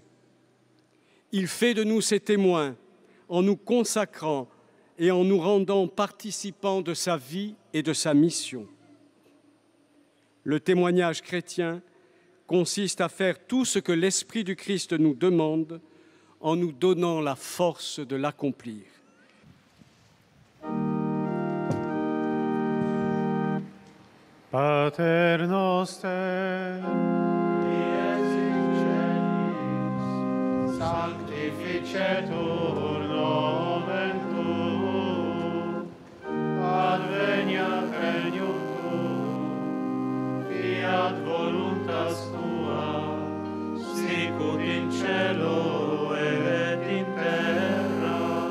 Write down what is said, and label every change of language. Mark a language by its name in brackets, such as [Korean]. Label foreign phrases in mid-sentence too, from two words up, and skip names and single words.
[French] Il fait de nous ses témoins en nous consacrant et en nous rendant participants de sa vie et de sa mission. Le témoignage chrétien consiste à faire tout ce que l'Esprit du Christ nous demande en nous donnant la force de l'accomplir. [Latin] Pater noster, qui es in celis, sanctificetur nomen tuum, adveniat regnum tuum, fiat voluntas tua, sicut in cielo et in terra.